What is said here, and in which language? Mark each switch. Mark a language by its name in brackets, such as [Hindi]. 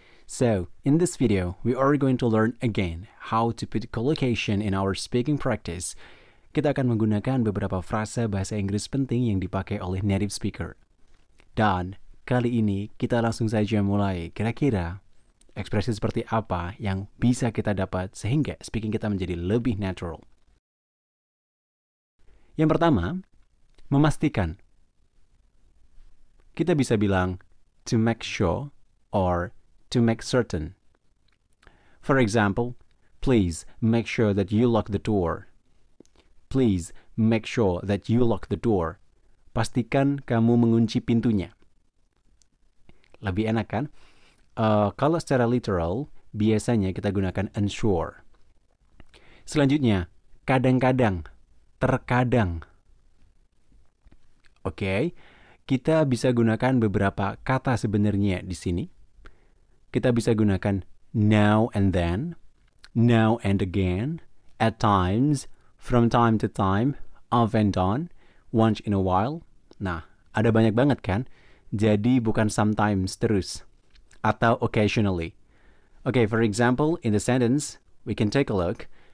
[English] So, in this video, we are going to learn again how to put collocation in our speaking practice. [Indonesian] Kita akan menggunakan beberapa frasa bahasa Inggris penting yang dipakai oleh native speaker. Dan kali ini kita langsung saja mulai. Kira-kira ekspresi seperti apa yang bisa kita dapat sehingga speaking kita menjadi lebih natural. Yang pertama, memastikan. Kita bisa bilang [English] to make sure or to make certain. For example, please make sure that you lock the door. Please make sure that you lock the door. [Indonesian] Pastikan kamu mengunci pintunya. Lebih enak kan? Kalau secara literal, biasanya kita gunakan ensure. Selanjutnya, kadang-kadang, terkadang. Oke. Kita bisa gunakan beberapa kata sebenarnya di sini. Kita bisa gunakan [English] now and then, now and again, at times, from time to time, off and on, once in a while. [Indonesian] Nah, ada banyak banget kan? Jadi bukan sometimes terus. [English] Atau occasionally. Okay, for example, in the sentence, we can take a look.